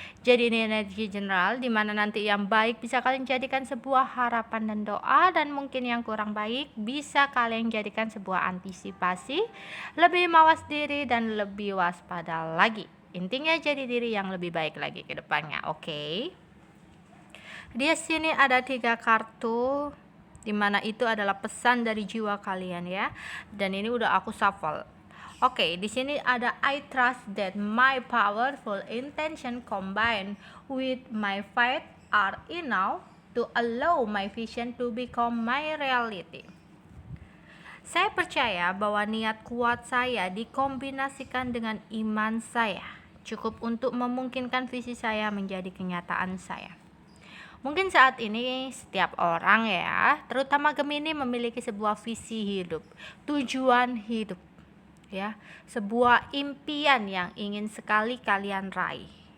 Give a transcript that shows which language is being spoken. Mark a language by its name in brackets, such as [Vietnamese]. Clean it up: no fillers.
[Indonesian] Jadi ini energi general di mana nanti yang baik bisa kalian jadikan sebuah harapan dan doa, dan mungkin yang kurang baik bisa kalian jadikan sebuah antisipasi, lebih mawas diri dan lebih waspada lagi. Intinya jadi diri yang lebih baik lagi ke depannya. Oke. Di sini ada 3 kartu, dimana itu adalah pesan dari jiwa kalian ya. Dan ini udah aku shuffle. Oke, di sini ada [English] I trust that my powerful intention combined with my faith are enough to allow my vision to become my reality. [Indonesian] Saya percaya bahwa niat kuat saya dikombinasikan dengan iman saya cukup untuk memungkinkan visi saya menjadi kenyataan saya. Mungkin saat ini setiap orang ya, terutama Gemini, memiliki sebuah visi hidup, tujuan hidup ya, sebuah impian yang ingin sekali kalian raih.